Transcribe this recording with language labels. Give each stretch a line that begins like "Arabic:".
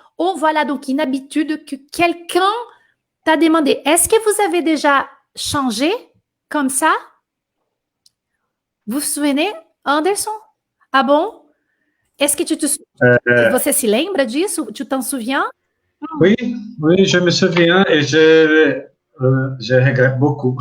French: Voilà donc une habitude que quelqu'un t'a demandé. Est-ce que vous avez déjà changé comme ça? Vous vous souvenez, Anderson? Ah bon? Est-ce que
Portuguese: você se lembra disso?
French: Tu t'en souviens? Oui, oui, je me souviens et je regrette beaucoup.